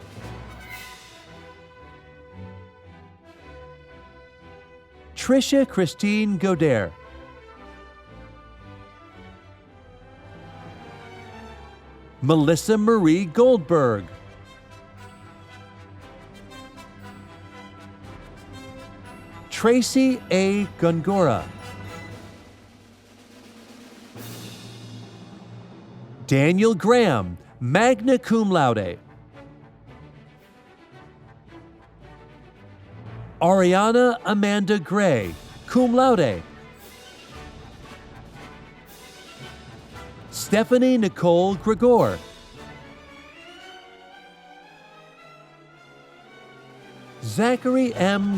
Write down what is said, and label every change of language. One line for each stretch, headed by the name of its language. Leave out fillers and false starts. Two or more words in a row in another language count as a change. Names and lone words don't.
English: Tricia Christine Goder, Melissa Marie Goldberg, Tracy A. Gongora, Daniel Graham, magna cum laude, Ariana Amanda Gray, cum laude, Stephanie Nicole Gregor, Zachary M.